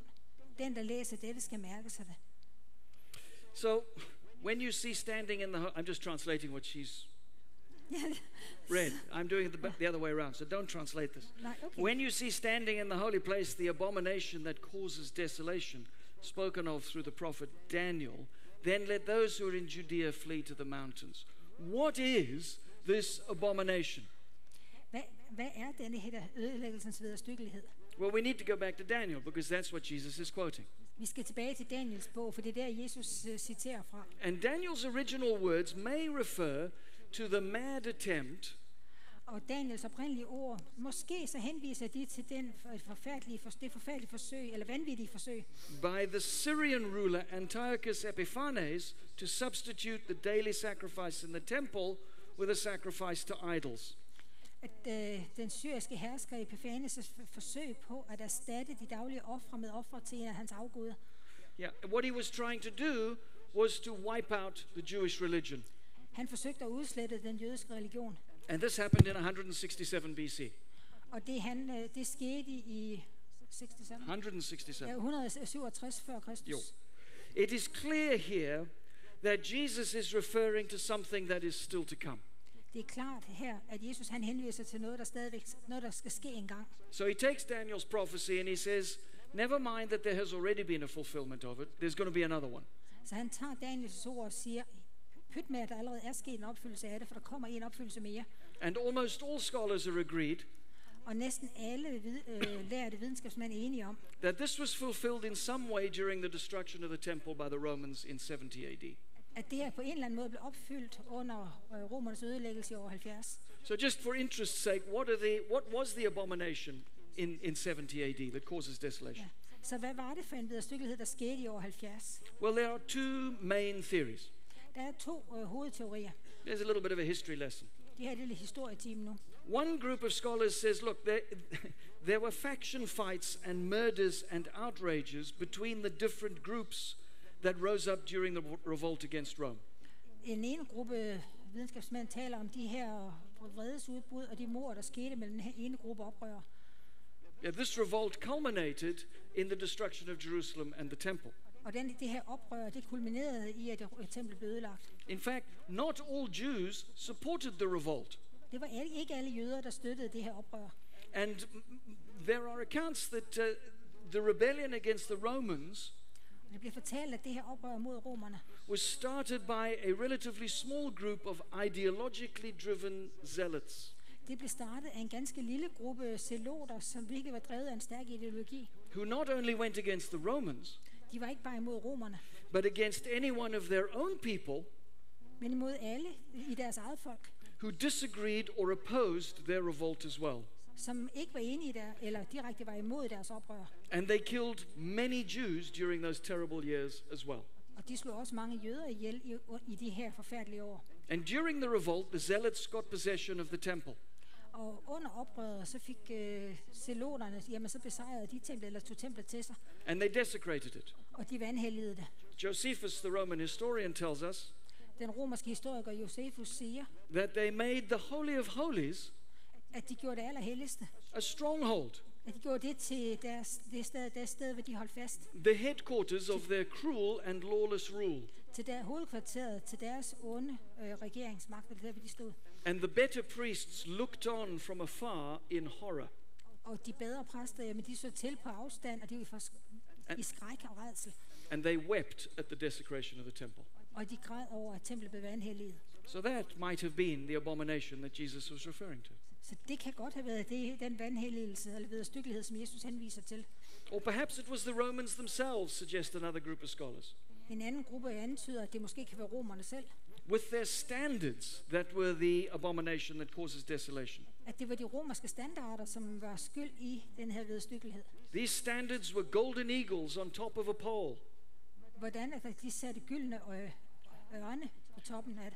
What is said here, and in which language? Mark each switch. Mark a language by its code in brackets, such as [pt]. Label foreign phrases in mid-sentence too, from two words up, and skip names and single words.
[da] Den, der læser dette, skal mærke sig det. [en] So when you see standing in the I'm just translating what she's read. I'm doing it the other way around, so don't translate this. [da] Nej, okay. [en] When you see standing in the holy place the abomination that causes desolation, spoken of through the prophet Daniel, then let those who are in Judea flee to the mountains. What is this abomination? [da] Hvad er denne her ødelæggelsens vederstyggelighed? [en] Well, we need to go back to Daniel, because that's what Jesus is quoting. [da] Vi skal tilbage til Daniels bog, for det er der, Jesus citerer fra. [en] And Daniel's original words may refer to the mad attempt [da] Og Daniels oprindelige ord, måske så henviser de til det forfærdelige forsøg, eller vanvittige forsøg, [en] by the Syrian ruler Antiochus Epiphanes to substitute the daily sacrifice in the temple with a sacrifice to idols. [da] at den syriske hersker Epiphanes' forsøg på at erstatte de daglige ofre med ofre til en af hans afguder. [en] Yeah, what he was trying to do was to wipe out the Jewish religion. [da] Han forsøgte at udslette den jødiske religion. [en] And this happened in 167 BC. [da] Og det skete i 167. 167 før Kristus. Jo. [en] It is clear here that Jesus is referring to something that is still to come. [da] Det er klart her, at Jesus han henviser til noget, der skal ske engang. [en] So he takes Daniel's prophecy and he says, never mind that there has already been a fulfillment of it. There's going to be another one. [da] Så han tager Daniels ord og siger, pyt med, at der allerede er sket en opfyldelse af det, for der kommer en opfyldelse mere. [en] And almost all scholars are agreed [da] Og næsten alle lærte videnskabsmænd er enige om, [en] that this was fulfilled in some way during the destruction of the temple by the Romans in 70 AD. [da] at det her på en eller anden måde blev opfyldt under romernes ødelæggelse i år 70. [en] So just for interest's sake, what was the abomination in 70 AD that causes desolation? [da] Ja. Så hvad var det for en vederstyggelighed, der skete i år 70? [en] Well, there are two main theories. [da] Der er to hovedteorier. [en] There's a little bit of a history lesson. [da] Det her er et lille historietime nu. [en] One group of scholars says, look, there were faction fights and murders and outrages between the different groups that rose up during the revolt against Rome. [da] En ene gruppe videnskabsmænd taler om de her vredesudbrud og de mord, der skete mellem den ene gruppe oprørere. [en] Yeah, this revolt culminated in the destruction of Jerusalem and the temple. [da] Og det her oprør, det kulminerede i, at templet blev ødelagt. [en] In fact, not all Jews supported the revolt. [da] Det var ikke alle jøder, der støttede det her oprør. [en] And there are accounts that the rebellion against the Romans [da] Det bliver fortalt, at det her oprør mod romerne, [en] was started by a relatively small group of ideologically driven zealots [da] det blev startet af en ganske lille gruppe zeloter, som virkelig var drevet af en stærk ideologi. [en] who not only went against the Romans, [da] De var ikke bare imod romerne, [en] but against any one of their own people [da] men imod alle i deres eget folk, [en] who disagreed or opposed their revolt as well. [da] som ikke var enige der, eller direkte var imod deres oprør. [en] And they killed many Jews during those terrible years as well. [da] Og de slog også mange jøder ihjel i de her forfærdelige år. [en] And during the revolt, the zealots got possession of the temple. [da] Og under oprøret, så fik zeloterne, jamen så besejrede de templet, eller tog templet til sig, [en] And they desecrated it. [da] og de vanhelligede det. [en] Josephus, the Roman historian, tells us [da] Den romerske historiker Josephus siger, [en] that they made the Holy of Holies [da] at de gjorde det allerhelligste. [en] a stronghold, [da] At de gjorde det til det sted, hvor de holdt fast. [en] the headquarters of their cruel and lawless rule. [da] Til der hovedkvarteret, til deres onde regeringsmagt, eller der, hvor de stod. [en] And the better priests looked on from afar in horror. [da] Og de bedre præster, jamen de så til på afstand, og de var i skræk og rædsel. [en] And they wept at the desecration of the temple. [da] Og de græd over, at templet blev vanhelliget. [en] So that might have been the abomination that Jesus was referring to. [da] Så det kan godt have været den vanhelligelse, eller vederstyggelighed, som Jesus henviser til. [en] Or perhaps it was the Romans themselves, suggest another group of scholars. [da] En anden gruppe antyder, at det måske kan være romerne selv. [en] with their standards that were the abomination that causes desolation. [da] At det var de romerske standarder, som var skyld i den her vederstyggelighed. [en] These standards were golden eagles on top of a pole. [da] Hvordan at de satte gyldne ørne på toppen af det.